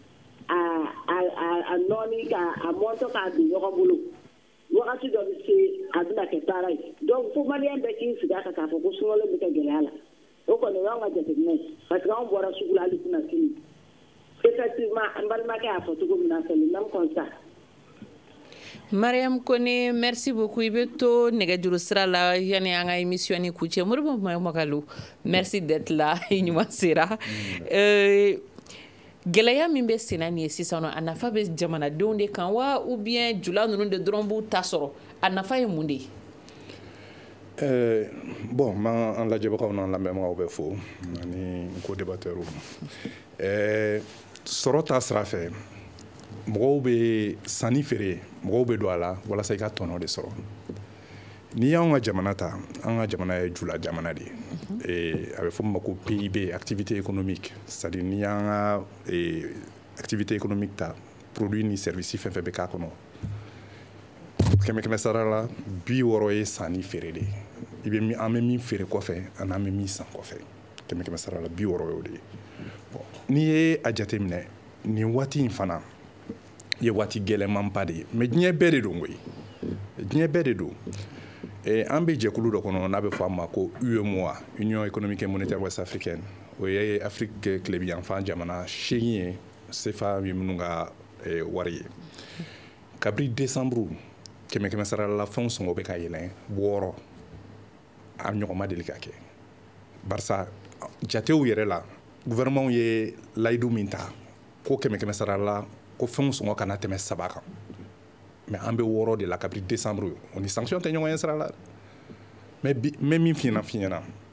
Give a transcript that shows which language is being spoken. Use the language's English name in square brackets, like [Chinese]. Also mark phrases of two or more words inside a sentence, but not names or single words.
[Bambara] nɔɔni k'a mɔntɔ k'a don ɲɔgɔn bolo wagati dɔ bɛ se a bɛna kɛ baara ye donc fo maliyɛn bɛɛ k'i sigi a kan k'a fɔ ko sunkalo bɛ kɛ gɛlɛya la o kɔni o y'anw ka jateminɛ ye [French] parce que [Bambara] anw bɔra sugu la hali kunnasini effectivement an balimakɛ y'a fɔ cogo min na [French] c'est le même constat. Mariam Kone, merci beaucoup. [Bambara] I be to nɛgɛjuru sira la yani an ka émission ni kucɛ Moribo Magalu, [French] merci d'être là [Bambara] i ɲuman sera. Gɛlɛya min bɛ senna nin ye sisan a nafa bɛ jamanadenw de kan wa [French] ou bien [Bambara] jula ninnu de dɔrɔn b'u ta sɔrɔ a nafa ye mun de ye. Bon an lajɛbagaw n'an lamɛnbagaw bɛ fo ani n ko débatteurs sɔrɔ ta sira fɛ mɔgɔw bɛ sanni feere mɔgɔw bɛ don a la walasa i ka tɔnɔ de sɔrɔ n'i y'anw ka jamana ta an ka jamana ye jula jamana de ye a bɛ fɔ ma ko PIB [French] activité économique c'est-à-dire [Bambara] n'i y'an ka [French] activité économique [Bambara] ta produit ni service fɛn fɛn bɛ k'a kɔnɔ kɛmɛ sara la 60 ye sanni feere de ye an bɛ min feere kɔfɛ ani an bɛ min san kɔfɛ kɛmɛ sara la 60 y'o de ye bon n'i ye a jateminɛ nin waati in fana ye waati gɛlɛnmanba de ye mais diɲɛ bɛɛ de don koyi diɲɛ bɛɛ de don an bɛ jɛkulu dɔ kɔnɔ n'a bɛ fɔ a ma ko UEMOA [French] Union économique et monétaire ouest africaine [Bambara] o ye Afrique tilebiyanfan jamana 8 ye CFA ye minnu ka wari ye kabiri décembre kɛmɛ sara la fɛnw sɔngɔ bɛ ka yɛlɛn 6 a ɲɔgɔn ma deli ka kɛ barisa jatew yɛrɛ la gouvernement ye layidu min ta ko kɛmɛ sara la ko fɛnw sɔngɔ kana tɛmɛ 7 kan mais an bɛ 6 de la kabiri décembre o ni sanction tɛ ɲɔgɔn ye sira la mais min fi ɲɛna